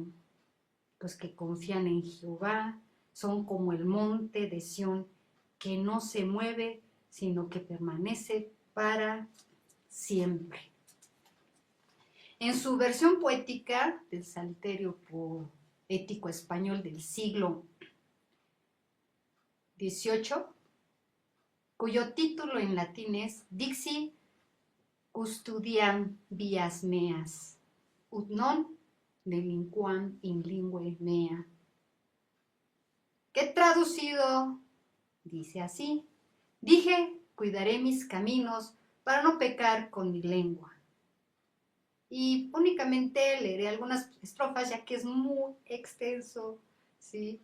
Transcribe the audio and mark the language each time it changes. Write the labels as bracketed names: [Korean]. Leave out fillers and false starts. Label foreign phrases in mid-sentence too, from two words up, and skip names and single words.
[Spanish] Los que confían en Jehová son como el monte de Sión, que no se mueve, sino que permanece para siempre. En su versión poética del Salterio Poético Español del siglo [Latin] XVIII, [Spanish] cuyo título en latín es [Latin] Dixi custodiam vias meas, ut non delinquam in lingue mea, [Spanish] que traducido dice así: dije, cuidaré mis caminos para no pecar con mi lengua. Y únicamente leeré algunas estrofas, ya que es muy extenso, ¿sí?